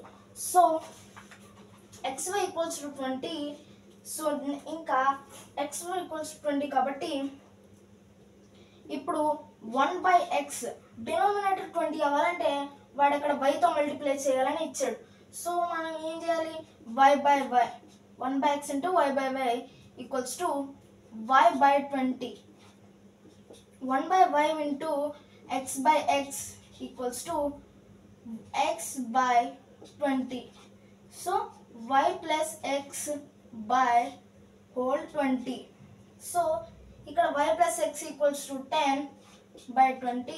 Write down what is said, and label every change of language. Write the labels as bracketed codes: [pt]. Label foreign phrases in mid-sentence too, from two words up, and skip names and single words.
[te] సో xy = 20. సో ఇంకా xy = 20 కాబట్టి ఇప్పుడు 1/x డినామినేటర్ 20 అవ్వాలంటే వాడు అక్కడ yతో మల్టిప్లై చేయాలని ఇచ్చాడు. సో మనం ఏం చేయాలి, y/y 1/x × y/y = y/20. 1/y × x/x = x/20. సో y + x/20. సో ఇక్కడ y + x = 10/20.